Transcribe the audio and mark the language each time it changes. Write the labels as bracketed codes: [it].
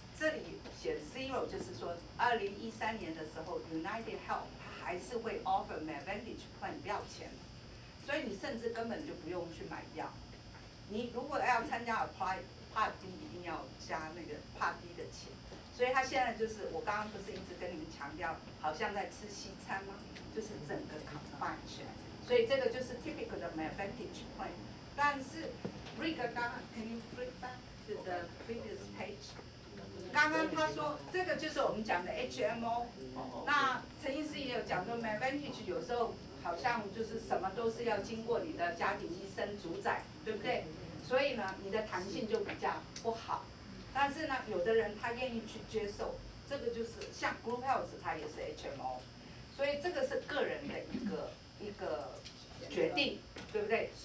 [zh] 这里写 zero 就是说，2013年的时候 ，United Health 它还是会 offer Advantage Plan 不要钱，所以你甚至根本就不用去买药。你如果要参加 Apply Part B， 一定要加那个 Part B 的钱。所以他现在就是我刚刚不是一直跟你们强调，好像在吃西餐吗？就是整个 combine 起来。所以这个就是 typical 的 Advantage Plan。但是 Rick 刚刚 [en] ，Can you flip back to the previous page？ [zh] 刚刚他说这个就是我们讲的 HMO， 那陈医师也有讲说 Advantage 有时候好像就是什么都是要经过你的家庭医生主宰，对不对？所以呢，你的弹性就比较不好。但是呢，有的人他愿意去接受，这个就是像 Group Health 它也是 HMO， 所以这个是个人的一个决定，对不对？